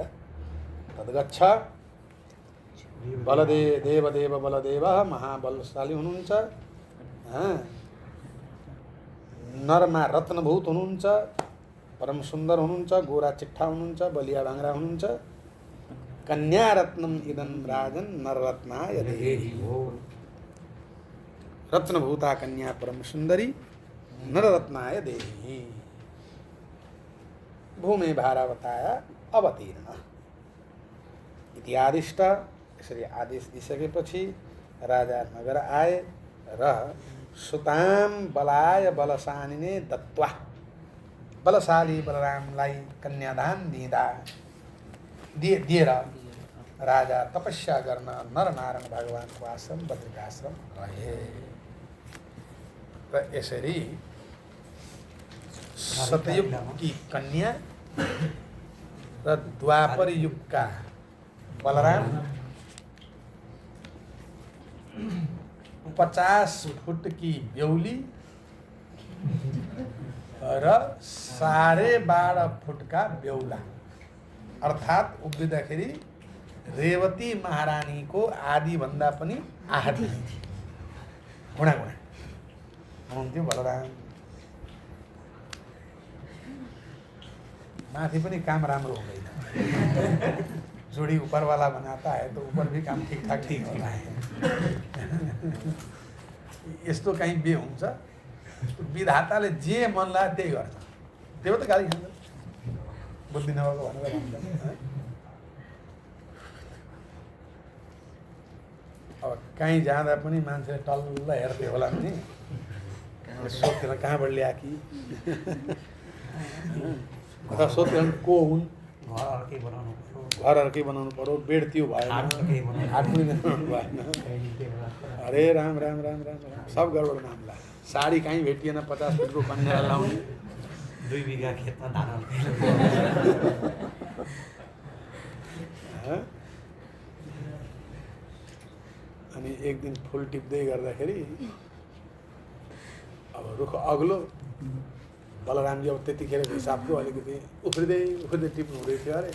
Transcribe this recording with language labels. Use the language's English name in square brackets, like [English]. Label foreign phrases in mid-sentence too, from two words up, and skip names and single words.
[Sanskrit] तद्गच्छ। [Nepali] देवदेव बलदेव महाबलशाली हुनुहुन्छ। नरमा रत्नभूत हुनुहुन्छ, परम सुन्दर हुनुहुन्छ, गोरा चिट्ठा हुनुहुन्छ, बलिया भाङ्रा हुनुहुन्छ। [Sanskrit] कन्या रत्नम इदं राजन नररत्नाय देहि। रत्नभूता कन्या परम सुन्दरी नररत्नाय देहि। भूमि भारावताया अवतीर्ण इति आदिष्ट। [Nepali] यसरी आदेश दिइसकेपछि राजा नगर आए र [Sanskrit] सुताम बलाय बलशालिने दत्वा। [Nepali] बलशाली बलरामलाई कन्यादान दिएर राजा तपस्या गर्न नरनारायण भगवानको आश्रम बद्रिकाश्रम रहे। र यसरी सतयुग की कन्या र द्वापर युगका बलराम 50 फुट की बेहुली र 12.5 फुट का बेहुला, अर्थात उभिँदाखेरि रेवती महारानी को आदि भन्दा पनि आधी गुणा हुनुहुन्थ्यो बलराम। माथि पनि काम राम्रो हुँदैन। [Hindi] जोड़ी ऊपर वाला बनाता है तो ऊपर भी काम ठीक ठाक ठीक होता है। [Nepali] यस्तो कहीँ बे हुन्छ, विधाताले जे मन लाग्यो त्यही गर्छ। त्यो त गाली खान्छ, बुद्धि नभएको भनेर भन्छ। अब कहीँ जाँदा पनि मान्छेले टल्ल हेर्थ्यो होला नि, सोध्थेन कहाँबाट ल्या कि सोध्थेन को हुन्। घर अर्कै बनाउनु पर्यो, बेड त्यो भएन, हात पनि बनाउनु भएन। [Hindi] अरे राम राम राम राम राम सब गडबड मामला। [Nepali] साडी कहीँ भेटिएन, 50 फुटको कन्या लाउने। 2 बिघा खेतमा धान। अनि एक दिन फुल टिप्दै गर्दाखेरि अब रुख अग्लो, बलरामजी अब त्यतिखेर हिसाबको अलिकति उफ्रिँदै टिप्नु हुँदै थियो अरे।